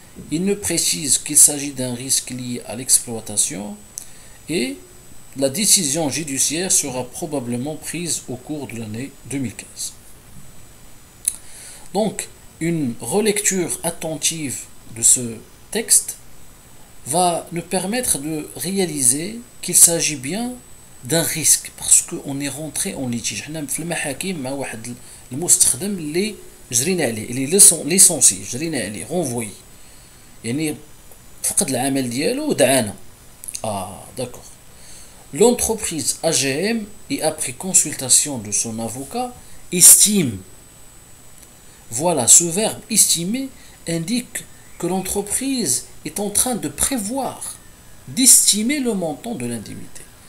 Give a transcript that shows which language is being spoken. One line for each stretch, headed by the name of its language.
French: Il ne précise qu'il s'agit d'un risque lié à l'exploitation et la décision judiciaire sera probablement prise au cours de l'année 2015. Donc, une relecture attentive de ce texte va nous permettre de réaliser qu'il s'agit bien d'un risque, parce qu'on est rentré en litige.
Arabic: حنا في المحاكم مع واحد المستخدم اللي جرينا عليه، اللي ليسونسي جرينا عليه renvoyé، يعني فقد العمل ديالو ودعانا.
French: D'accord. L'entreprise AGM, et après consultation de son avocat, estime. Voilà, ce verbe estimer indique que l'entreprise est en train de prévoir, d'estimer le montant de l'indemnité.